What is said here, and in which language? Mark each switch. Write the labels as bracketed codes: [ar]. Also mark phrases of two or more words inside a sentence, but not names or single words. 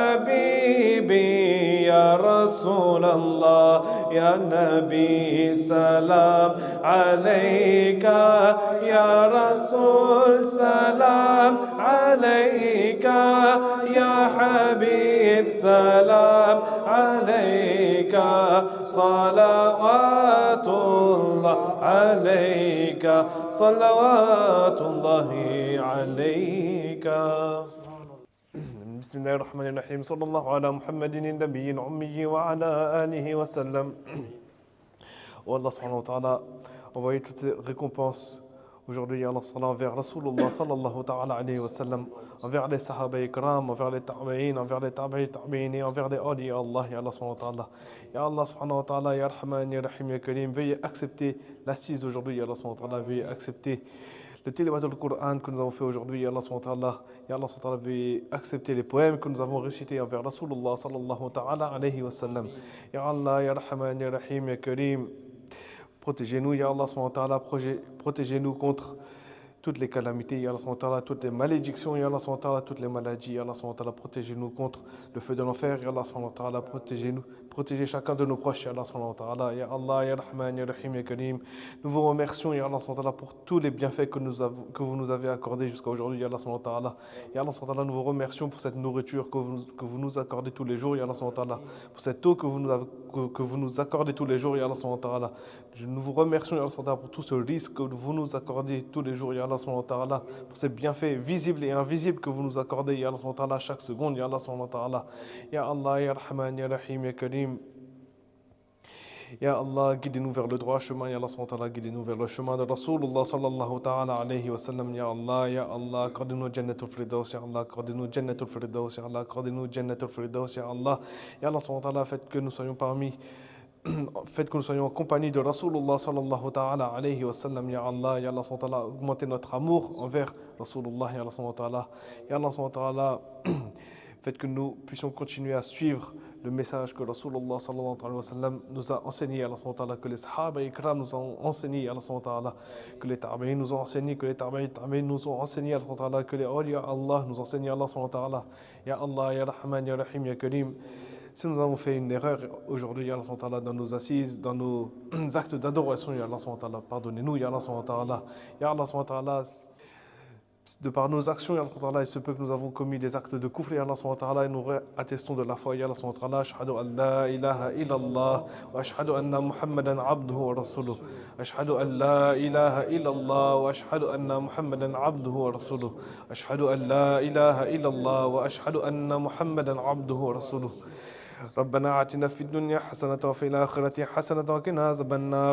[ar] حبيبي يا رسول الله يا نبي سلام عليك يا رسول سلام عليك يا حبيب سلام عليك صلوات الله عليك صلوات الله عليك. بسم الله الرحمن الرحيم صلى الله على محمد النبي الأمي وعلى آله وسلم. Oh الله سبحانه وتعالى, [fr] envoyer toutes ces récompenses aujourd'hui Allah envers [ar] رسول الله صلى الله تعالى عليه وسلم, [fr] envers les [ar] الصحابة الكرام, [fr] envers les tabi'in, envers les tabi'in et envers les [ar] أولياء الله، يا الله سبحانه وتعالى. يا الله سبحانه وتعالى، يا رحمن، يا رحيم، يا كريم, [fr] veuillez accepter l'assise d'aujourd'hui, [ar] يا الله سبحانه وتعالى, [fr] veuillez accepter le tilawat du Coran que nous avons fait aujourd'hui, [ar] يا الله سبحانه وتعالى. يا الله سبحانه وتعالى, [fr] veuillez accepter les poèmes que nous avons récités envers [ar] رسول الله صلى الله تعالى عليه وسلم. يا الله، يا رحمن، يا رحيم، يا كريم, [fr] protégez-nous, [ar] يا الله سبحانه وتعالى, [fr] protégez-nous contre toutes les calamités, [ar] يا الله سبحانه وتعالى, [fr] toutes les malédictions, [ar] يا الله سبحانه وتعالى, [fr] toutes les maladies, [ar] يا الله سبحانه وتعالى, [fr] protégez-nous contre le feu de l'enfer, [ar] يا الله سبحانه وتعالى, [fr] protégez-nous, protégez chacun de nos proches, [ar] يا الله سبحانه وتعالى، يا الله، يا رحمن، يا رحيم، يا كريم. [fr] Nous vous remercions, [ar] يا الله سبحانه وتعالى, [fr] pour tous les bienfaits que vous nous avez accordés jusqu'à aujourd'hui, [ar] يا الله سبحانه وتعالى. يا الله سبحانه وتعالى, [fr] nous vous remercions pour cette nourriture que vous nous accordez tous les jours, [ar] يا الله سبحانه وتعالى, [fr] pour cette eau que vous nous accordez tous les jours, [ar] يا الله سبحانه وتعالى. [fr] Nous vous remercions, [ar] يا الله سبحانه وتعالى, [fr] pour tout ce risque que vous nous accordez tous les jours, [ar] يا الله سبحانه وتعالى, [fr] pour ces bienfaits visibles et invisibles que vous nous accordez, [ar] يا الله سبحانه وتعالى, [fr] chaque seconde, [ar] يا الله سبحانه وتعالى. يا الله، يا رحمن، يا رحيم، يا كريم. يا الله, [fr] guidez-nous vers le droit chemin, [ar] يا الله سبحانه وتعالى, [fr] guidez-nous vers le chemin de [ar] رسول الله صلى الله تعالى عليه وسلم. يا الله, [fr] accordez-nous [ar] جنة الفردوس، يا الله, [fr] accordez-nous [ar] جنة الفردوس، يا الله, [fr] accordez-nous [ar] جنة الفردوس، يا الله. يا الله سبحانه وتعالى, [fr] faites que nous soyons en compagnie de [ar] رسول الله صلى الله تعالى عليه وسلم, يا الله، يا الله سبحانه وتعالى, [fr] augmentez notre amour envers Rasulullah, [ar] يا الله سبحانه وتعالى، يا الله سبحانه وتعالى, [fr] faites que nous puissions continuer à suivre le message que [ar] رسول الله صلى الله عليه وسلم [fr] nous a enseigné, [ar] يا الله سبحانه وتعالى, [fr] que les [ar] الصحابة الكرام [fr] nous ont enseigné, [ar] يا الله سبحانه وتعالى, [fr] que les tabi'in nous ont enseigné, que les tabi'in nous ont enseigné, [ar] يا الله سبحانه وتعالى, [fr] que les [ar] أولياء الله [fr] nous ont enseigné, [ar] يا الله سبحانه وتعالى. يا الله، يا رحمن، يا رحيم، يا كريم. [fr] Si nous avons fait une erreur aujourd'hui, [ar] يا الله سبحانه وتعالى, [fr] dans nos assises, dans nos actes d'adoration, [ar] يا الله سبحانه وتعالى, [fr] pardonnez-nous, [ar] يا الله سبحانه وتعالى. يا الله سبحانه وتعالى, [fr] de par nos actions, [ar] يا الله سبحانه وتعالى, [fr] il se peut que nous avons commis des actes de kufr, [ar] يا الله سبحانه وتعالى, [fr] et nous attestons de la foi, [ar] يا الله سبحانه وتعالى. أشهد أن لا إله إلا الله وأشهد أن محمدا عبده ورسوله. أشهد أن لا إله إلا الله وأشهد أن محمدا عبده ورسوله. أشهد أن لا إله إلا الله وأشهد أن محمدا عبده ورسوله. ربنا آتنا في الدنيا حسنة وفي الآخرة حسنة وقنا عذاب النار.